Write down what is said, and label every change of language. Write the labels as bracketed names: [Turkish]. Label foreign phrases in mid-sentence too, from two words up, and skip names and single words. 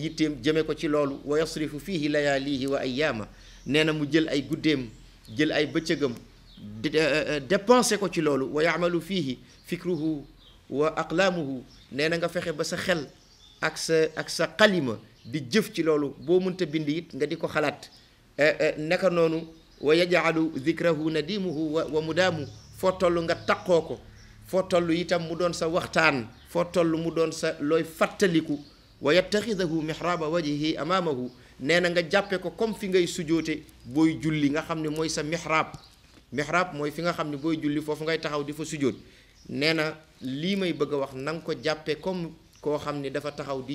[Wolof] yitteem jëme ko ci loolu [Arabic] وَيَصْرِفُ فِيهِ لَيَالِيَهُ وَأَيَّامَهُ [Wolof] nee na mu jël ay guddeem jël ay bëccëgam dépensé ko ci loolu [Arabic] وَيُعْمِلُ فِيهِ فِكْرَهُ وَأَقْلَامَهُ [Wolof] nee na nga fexe ba sa xel ak sa xalima di jëf ci loolu boo mënta bind it nga di ko xalaat naka noonu [Arabic] وَيَجْعَلُ ذِكْرَهُ نَدِيمَهُ وَمُدَامَهُ [Wolof] foo toll nga taqoo ko foo toll itam mu doon sa waxtaan foo toll mu doon sa looy fàttaliku [Arabic] وَيَتَّخِذُهُ مِحْرَابَ وَجْهِهِ أَمَامَهُ [Wolof] nee na nga jàppe ko comme fi ngay sujoote booy julli nga xam ne mooy sa mihrab mooy fi nga xam ne booy julli foofu ngay taxaw di fa sujoot nee na lii may bëgg a wax na nga ko jàppe comme koo xam ne dafa taxaw di